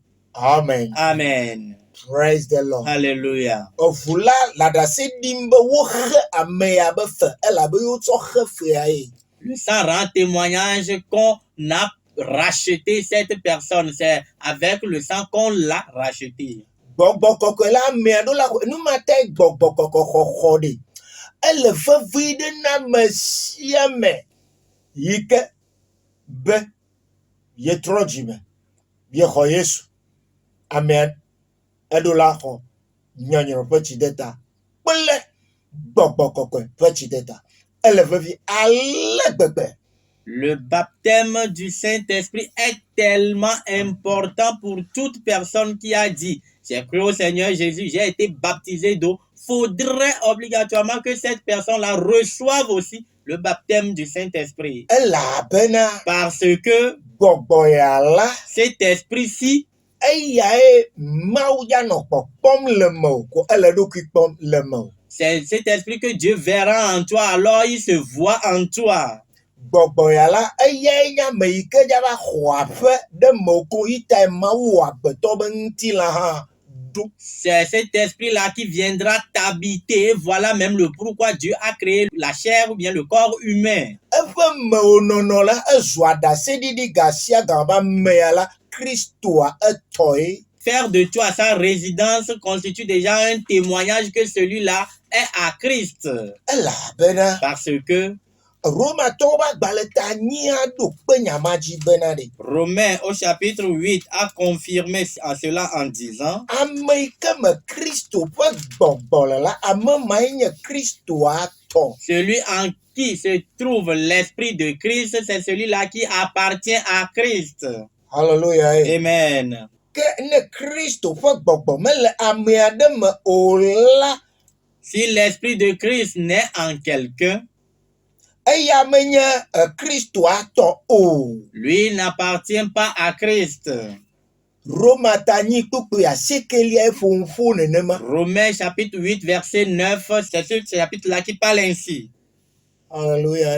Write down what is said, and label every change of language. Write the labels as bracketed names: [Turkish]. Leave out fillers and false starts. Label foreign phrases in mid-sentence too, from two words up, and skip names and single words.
[French] Amen. Amen. [English] Praise the Lord. [French] Alléluia. [Ewe] Eʋu la le aɖase ɖim be woxe amea be fe elabe wotsɔ xe fea ye. [French] Le sang rend témoignage qu'on a racheté cette personne. C'est avec le sang qu'on l'a racheté. [Ewe] Gbɔgbɔ kɔkɔe la amea ɖo la nu ma te gbɔgbɔ kɔkɔ xɔxɔ ɖe. Ele vevi ɖe na ame sia me yi ke be yetrɔ dzime yexɔ Yesu. Amea eɖo la xɔ nyɔnyrɔ ƒe tsideta kple gbɔgbɔ kɔkɔe ƒe tsideta. Ele vevi ale gbegbe. [French] Le baptême du Saint-Esprit est tellement important pour toute personne qui a dit « J'ai cru au Seigneur Jésus, j'ai été baptisé d'eau ». Faudrait obligatoirement que cette personne-là reçoive aussi le baptême du Saint-Esprit. [Ewe] Elabena [French] Parce que [Ewe] gbɔgbɔ ya la [French] cet esprit-ci, [Ewe] eyae Mawu ya nɔ kpɔkpɔm le me o, ko ele eɖokui kpɔm le me o. [French] c'est cet esprit que Dieu verra en toi, alors il se voit en toi. [Ewe] Gbɔgbɔ ya la eyae nye ame yi ke dza va xɔ aƒe ɖe me ko yi ta Mawu wɔ agbetɔ be ŋutilã hã ɖo. [French] C'est cet esprit-là qui viendra t'habiter. Voilà même le pourquoi Dieu a créé la chair ou bien le corps humain. [Ewe] Eƒe mewonɔnɔ la ezu aɖaseɖiɖi ga sia ga be amea la Kristoa etɔe. [French] Faire de toi sa résidence constitue déjà un témoignage que celui-là est à Christ. [Ewe] Elabena [French] Parce que [Ewe] Romatɔwo ƒe agbalẽta 8 aɖo kpe nyama dzi bena ɖe. [French] Romains au chapitre 8 a confirmé cela en disant [Ewe] Ame yi ke me Kristo ƒe gbɔgbɔ le la, ame mae nye Kristoa tɔ. [French] celui en qui se trouve l'esprit de Christ, c'est celui-là qui appartient à Christ. Hallelujah. Amen. [Ewe] Ke ne Kristo ƒe gbɔgbɔ mele ame aɖe me o la, [French] Si l'esprit de Christ naît en quelqu'un, [Ewe] eya menye Kristoa tɔ o. [French] lui n'appartient pas à Christ. [Ewe] Romata 8:9 ƒoƒo nenema. [French] Romains chapitre 8 verset 9, c'est ce chapitre-là qui parle ainsi. Hallelujah.